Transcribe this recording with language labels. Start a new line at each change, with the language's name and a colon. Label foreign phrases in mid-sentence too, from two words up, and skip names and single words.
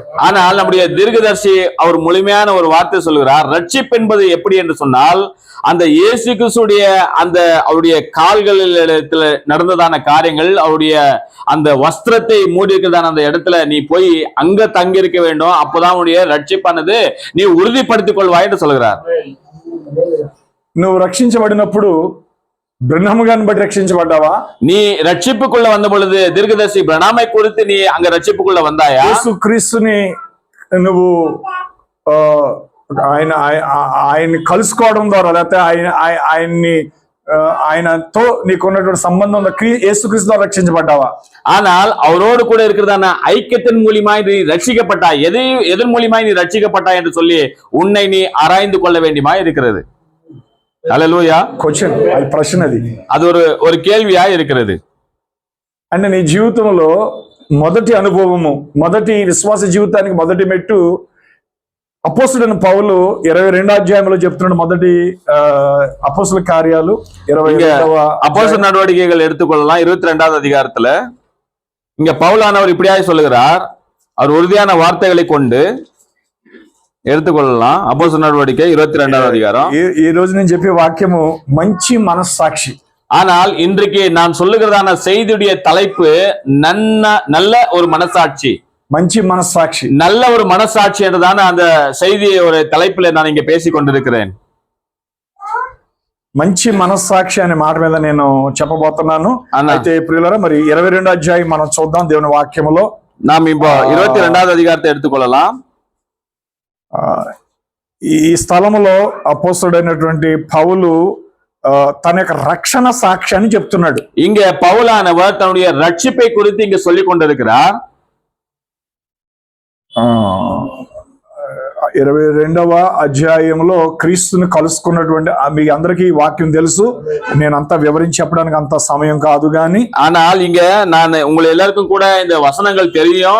Tamil: ஆனால் நம்முடைய தீர்க்கதரிசி அவர் முழுமையான ஒரு வார்த்தை சொல்லுகிறார். ரட்சிப்பு என்பது எப்படி என்று சொன்னால் அந்த இயேசு கிறிஸ்துடைய அந்த அவருடைய கால்களில் நடந்ததான காரியங்கள், அவருடைய அந்த வஸ்திரத்தை மூடி இருக்கிறதான அந்த இடத்துல நீ போய் அங்க தங்கி இருக்க வேண்டும். அப்போதான் உன்னுடைய ரட்சிப்பானது நீ உறுதிப்படுத்திக் கொள்வாய் என்று சொல்கிறார்.
Telugu: నువ్వు రక్షించబడినప్పుడు బ్రహ్మము గారిని బట్టి రక్షించబడ్డావా?
Tamil: நீ ரட்சிப்புக்குள்ள வந்த பொழுது தீர்க்கதரிசி பிரணாமை குறித்து நீ அங்க ரட்சிப்புக்குள்ள வந்தாயா?
Telugu: యేసు క్రీస్తుని నువ్వు ఆయన్ని కలుసుకోవడం ద్వారా, లేకపోతే ఆయనతో నీకున్నటువంటి సంబంధం యేసుక్రీస్తు ద్వారా రక్షించబడ్డావా?
Tamil: ஆனால் அவரோடு கூட இருக்கிறதான ஐக்கியத்தின் மூலியமாய் நீ ரட்சிக்கப்பட்டாய். எதன் மூலியமாய் நீ ரட்சிக்கப்பட்டாய் என்று சொல்லி உன்னை நீ ஆராய்ந்து கொள்ள வேண்டியமாய் இருக்கிறது.
Telugu: హల్లెలూయా. క్వశ్చన్, అది ప్రశ్న,
Tamil: అది ஒரு కేள்வியா இருக்கிறது.
Telugu: అంటే నీ జీవితంలో మొదటి అనుభవము, మొదటి విశ్వాస జీవితానికి మొదటి మెట్టు అపోస్తులైన పౌలు 22వ అధ్యాయంలో చెప్తున్నాడు. మొదటి అపోస్తుల కార్యాలు 22వ
Tamil: அப்போஸ்தலர் நடவடிக்கைகள் எடுத்துக்கொள்ளலாம். 22வது அதிகாரத்துல இங்க பவுலானவர் இப்படியாக சொல்லுகிறார். அவர் உறுதியான வார்த்தைகளை கொண்டு எடுத்துக்கொள்ளலாம். அப்போஸ்தலர் நடவடிக்கை 22வது அதிகாரம்.
Telugu: ఈ రోజు నేను చెప్పే వాక్యము మంచి మనస్సాక్షి.
Tamil: ஆனால் இன்றைக்கு நான் சொல்லுகிறதான செய்தியுடைய தலைப்பு நல்ல ஒரு மனசாட்சி.
Telugu: మంచి మనస్సాక్షి,
Tamil: நல்ல ஒரு மனசாட்சி என்றுதான அந்த செய்தி ஒரு தலைப்பில் நான் இங்க பேசிக் கொண்டிருக்கிறேன்.
Telugu: మంచి మనస్సాక్షి అనే మాట మీద నేను చెప్పబోతున్నాను. అయితే ప్రియులారా, మరి 22వ అధ్యాయం మనం చూద్దాం దేవుని వాక్యములో.
Tamil: நாம் இப்போ 22வது அதிகாரத்தை எடுத்துக்கொள்ளலாம்.
Telugu: ఈ స్థలములో అపోస్తలుడైనటువంటి పౌలు తన యొక్క రక్షణ సాక్ష్యాన్ని చెప్తున్నాడు.
Tamil: இங்க பவுலானவர் தன்னுடைய ரட்சிப்பை குறித்து இங்க சொல்லிக் கொண்டிருக்கிறார்.
Telugu: 22వ అధ్యాయంలో క్రీస్తుని కలుసుకున్నటువంటి మీ అందరికీ వాక్యం తెలుసు, నేను అంతా వివరించి చెప్పడానికి అంత సమయం కాదు. కానీ
Tamil: ஆனால் இங்க நான் உங்களை எல்லாருக்கும் கூட இந்த வசனங்கள் தெரியும்.